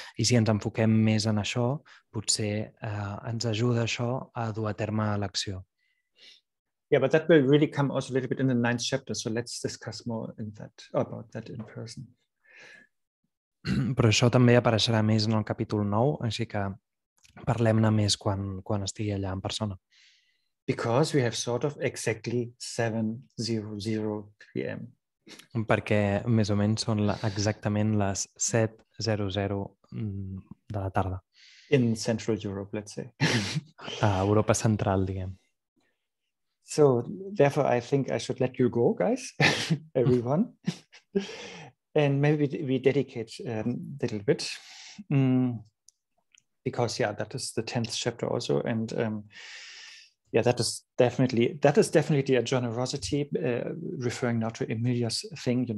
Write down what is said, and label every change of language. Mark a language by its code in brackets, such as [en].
[ca] I si ens enfoquem més en això, potser ens ajuda això a dur a terme l'acció. [en] Yeah, but that will really come also a little bit in the 9th chapter, so let's discuss more about that in person. [ca] Però això també apareixerà més en el capítol 9, així que parlem-ne més quan estigui allà en persona. [en] Because we have sort of exactly 7:00 p.m. [ca] Perquè més o menys són exactament les 7:00 de la tarda. [en] In Central Europe, let's say. [ca] A Europa Central, diguem. [en] So therefore, I think I should let you go, guys, everyone. And maybe we dedicate a little bit. Because, that is the 10th chapter also. And that is definitely a generosity, referring now to Emilia's thing.